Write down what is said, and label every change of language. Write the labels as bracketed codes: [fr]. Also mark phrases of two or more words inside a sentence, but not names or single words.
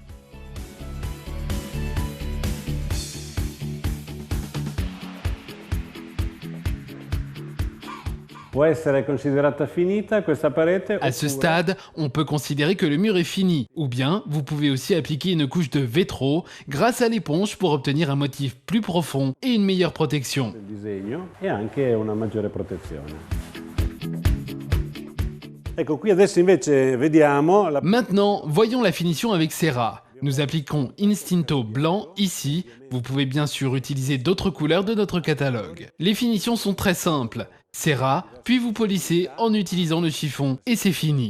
[it] Può essere considerata finita questa parete? [fr] À ce stade, on peut considérer que le mur est fini, ou bien vous pouvez aussi appliquer une couche de vétro grâce à l'éponge pour obtenir un motif plus profond et une meilleure protection. [it] Il disegno e anche una maggiore protezione. Ecco, qui adesso invece vediamo la... [fr] Maintenant, voyons la finition avec Serra. Nous appliquons Instinto blanc ici. Vous pouvez bien sûr utiliser d'autres couleurs de notre catalogue. Les finitions sont très simples. Serra, puis vous polissez en utilisant le chiffon et c'est fini.